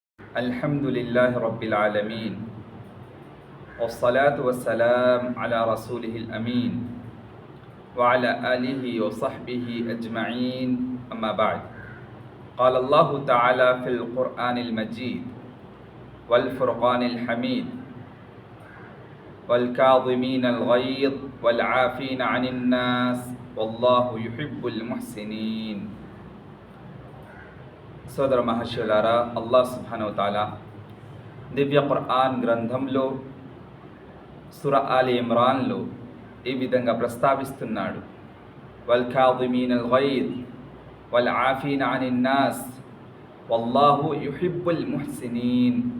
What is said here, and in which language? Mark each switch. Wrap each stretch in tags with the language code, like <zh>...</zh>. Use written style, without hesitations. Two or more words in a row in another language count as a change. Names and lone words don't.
<ar>الحمد لله رب العالمين والصلاة والسلام على رسوله الأمين وعلى آله وصحبه أجمعين أما بعد قال الله تعالى في القرآن المجيد والفرقان الحميد والكاظمين الغيظ والعافين عن الناس والله يحب المحسنين.</ar> <te>సోదర మహర్షులారా, అల్లాహ్</te> <ar>سبحانه و تعالى</ar> <te>దివ్య ఖురాన్ గ్రంథంలో సూరా ఆలి ఇమ్రాన్లో ఈ విధంగా ప్రస్తావిస్తున్నాడు.</te> <ar>والكاظمين الغيظ والعافين عن الناس والله يحب المحسنين.</ar>